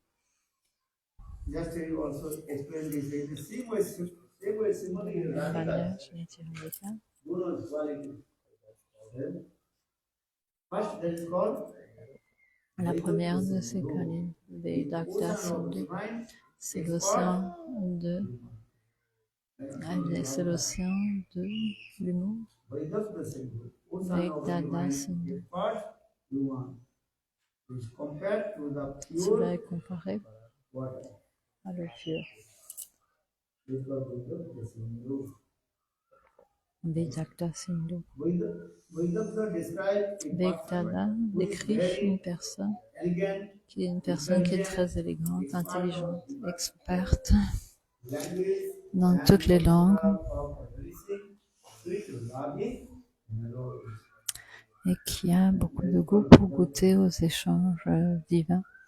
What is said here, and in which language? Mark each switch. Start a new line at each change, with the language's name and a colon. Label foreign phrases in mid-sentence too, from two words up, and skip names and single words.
French: La première de ces collines, Vedakta Sindhu, c'est l'océan de l'humour. Vedakta Sindhu. Cela est comparé à l'eau pure. Vedakta Sindhu. Vedakta décrit une personne qui est très élégante, intelligente, experte dans toutes les langues et qui a beaucoup de goût pour goûter aux échanges divins.